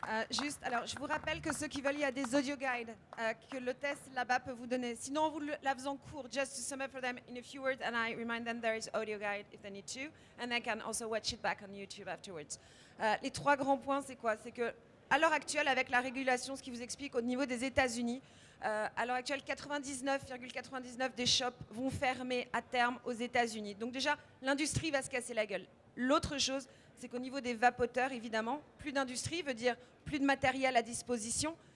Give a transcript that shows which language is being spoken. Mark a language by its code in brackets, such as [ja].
[fr] Juste, alors, je vous rappelle que ceux qui veulent, il y a des audio guides que le test là-bas peut vous donner. Sinon, en vous la faisant court, [en] just to sum up for them in a few words, and I remind them there is audio guide if they need to, and they can also watch it back on YouTube afterwards. [fr] Les trois grands points, c'est quoi? C'est que à l'heure actuelle, avec la régulation, ce qui vous explique au niveau des États-Unis, à l'heure actuelle, 99,99 des shops vont fermer à terme aux États-Unis. Donc déjà, l'industrie va se casser la gueule. L'autre chose, c'est qu'au niveau des vapoteurs, évidemment, plus d'industrie veut dire plus de matériel à disposition.